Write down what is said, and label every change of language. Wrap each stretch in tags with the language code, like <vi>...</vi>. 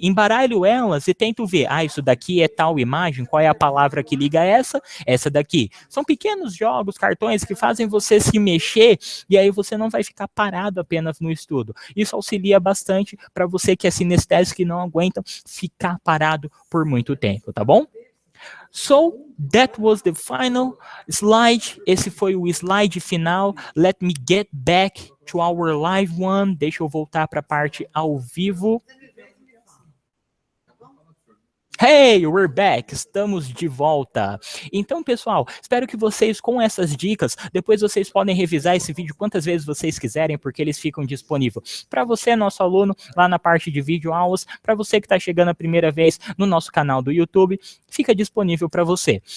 <pt>Embaralho elas e tento ver. Isso daqui é tal imagem, qual é a palavra que liga essa daqui. São pequenos jogos, cartões que fazem você se mexer e aí você não vai ficar parado apenas no estudo. Isso auxilia bastante para você que é sinestésico e não aguenta ficar parado por muito tempo, tá bom?</pt> <en>So, that was the final slide.</en> <pt>Esse foi o slide final.</pt> <en>Let me get back to our live one.</en> <pt>Deixa eu voltar para a parte ao vivo.</pt> <en>Hey, we're back!</en> <pt>Estamos de volta. Então, pessoal, espero que vocês, com essas dicas, depois vocês podem revisar esse vídeo quantas vezes vocês quiserem, porque eles ficam disponíveis para você, nosso aluno, lá na parte de vídeo aulas, para você que está chegando a primeira vez no nosso canal do YouTube, fica disponível para você.</pt>